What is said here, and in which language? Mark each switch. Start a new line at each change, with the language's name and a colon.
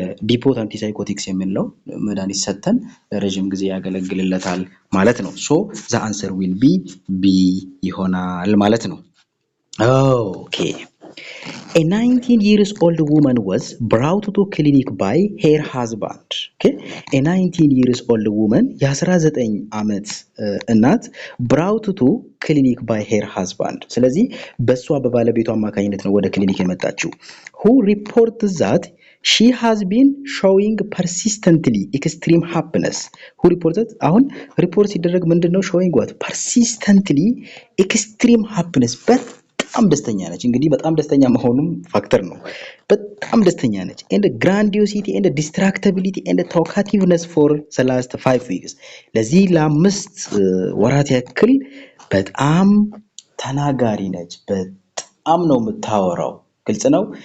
Amharic: ዲፖት አንቲ ሳይኮቲክስ የሚለው መድኃኒት ሰተን ለረጅም ጊዜ ያገለግልለታል ማለት ነው
English: ሶ the answer will be B
Amharic: ይሆናል ማለት ነው
English: okay A 19 years old woman was brought to clinic by her husband. Okay? A 19 years old woman,
Amharic: የ19 ዓመት እናት
English: brought to clinic by her husband.
Amharic: ስለዚህ በሷ በባለቤቷ አማካኝነት ነው ወደ ክሊኒክ የመጣችው.
English: Who reports that she has been showing persistently extreme happiness. Who reported?
Amharic: አሁን ሪፖርት ሲደረግ ምንድነው
English: showing what? Persistently extreme happiness.
Amharic: በጣም ደስተኛ ነች እንግዲህ በጣም ደስተኛ መሆኑም ፋክተር ነው በጣም ደስተኛ ነች
English: and grandiosity and distractibility and talkativeness for the last 5 weeks
Amharic: ለዚህ ለአምስት ወራት ያክል በጣም ተናጋሪ ነች በጣም ነው የምታወራው ግልጽ ነው